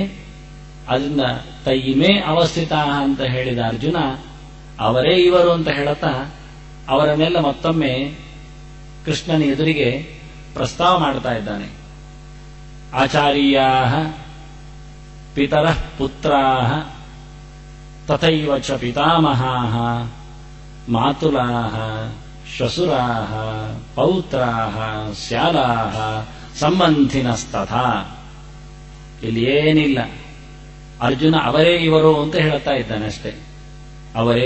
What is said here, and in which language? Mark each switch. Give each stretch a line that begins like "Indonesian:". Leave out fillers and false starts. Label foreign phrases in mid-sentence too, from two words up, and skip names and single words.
Kannada: ಅದರಿಂದ
Sanskrit: ತೈಮೇ ಅವಸ್ಥಿತ
Kannada: ಅಂತ ಹೇಳಿದ ಅರ್ಜುನ ಅವರೇ ಇವರು ಅಂತ ಹೇಳುತ್ತಾ ಅವರನ್ನೆಲ್ಲ ಮತ್ತೊಮ್ಮೆ ಕೃಷ್ಣನ ಎದುರಿಗೆ ಪ್ರಸ್ತಾವ ಮಾಡ್ತಾ ಇದ್ದಾನೆ.
Sanskrit: ಆಚಾರ್ಯಾಃ ಪಿತರಃ ಪುತ್ರಾಃ ತಥೈವ ಚ ಪಿತಾಮಹಾಃ ಮಾತುಲಾಃ ಶ್ವಶುರಾಃ ಪೌತ್ರಾಃ ಸ್ಯಾಲಾಃ ಸಂಬಂಧಿನಸ್ತಥಾ.
Kannada: ಇಲ್ಲಿ ಏನಿಲ್ಲ, ಅರ್ಜುನ ಅವರೇ ಇವರು ಅಂತ ಹೇಳುತ್ತಾ ಇದ್ದಾನೆ ಅಷ್ಟೇ. ಅವರೇ.